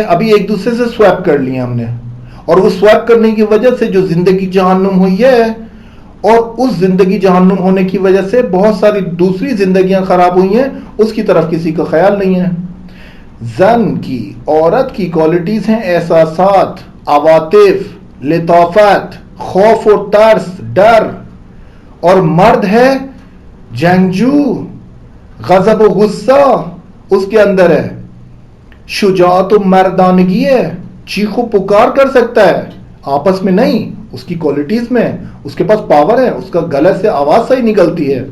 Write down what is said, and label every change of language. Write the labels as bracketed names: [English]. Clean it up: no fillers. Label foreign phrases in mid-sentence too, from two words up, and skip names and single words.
[Urdu] ابھی ایک دوسرے سے سویپ کر لی ہم نے، اور وہ سویپ کرنے کی وجہ سے جو زندگی جہنم ہوئی ہے اور اس زندگی جہنم ہونے کی وجہ سے بہت ساری دوسری زندگیاں خراب ہوئی ہیں، اس کی طرف کسی کا خیال نہیں ہے. زن کی، عورت کی کوالٹیز ہیں احساسات، عواطف، لطافت، خوف و ترس، ڈر. اور مرد ہے جنگجو، غضب و غصہ اس کے اندر ہے، شجاعت و مردانگی ہے، چیخ و پکار کر سکتا ہے، آپس میں نہیں، اس کی کوالٹیز میں اس کے پاس پاور ہے، اس کا گلے سے آواز صحیح نکلتی ہے.